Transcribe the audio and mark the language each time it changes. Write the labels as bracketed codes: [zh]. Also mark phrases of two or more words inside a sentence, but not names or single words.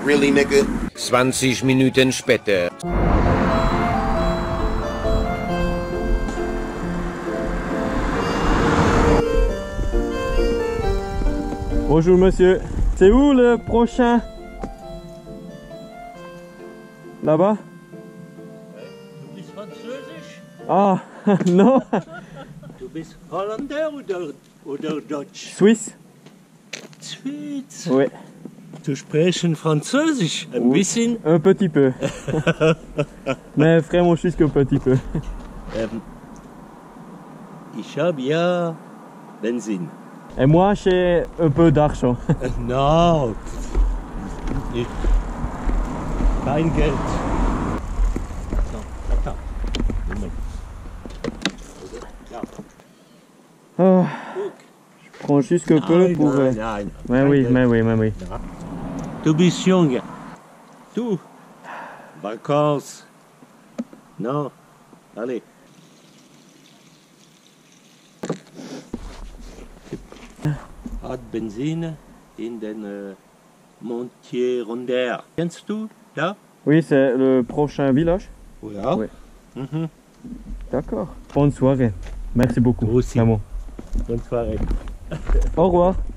[en] Really, nigga? [de] 20 Minuten später. [fr] Bonjour monsieur, c'est où le prochain? Là-bas? [de] Du bist Französisch? [fr] Ah, non. [de] Du bist Holländer oder Deutsch? [fr] Suisse? Suisse? Oui. [de] Du sprichst Französisch? Ein bisschen? [fr] Un petit peu. Mais vraiment juste qu'un petit peu. [de] Ich habe ja Benzin. [fr] Et moi, j'ai un peu d'argent. Non, [de] kein Geld. [fr] Oh, je prends juste un peu pour... [de] Nein. [fr] Mais oui. [de] Du bist jung. Du. [fr] Vacances. Non. Allez. [de] Hat Benzin in den Montier-Rondeur. Kennst du da? [fr] Oui, c'est le prochain village. [de] Ja. [fr] Oui. Mhm. D'accord. Bonne soirée. Merci beaucoup. Vous aussi. Vraiment. Bonne soirée. Au revoir.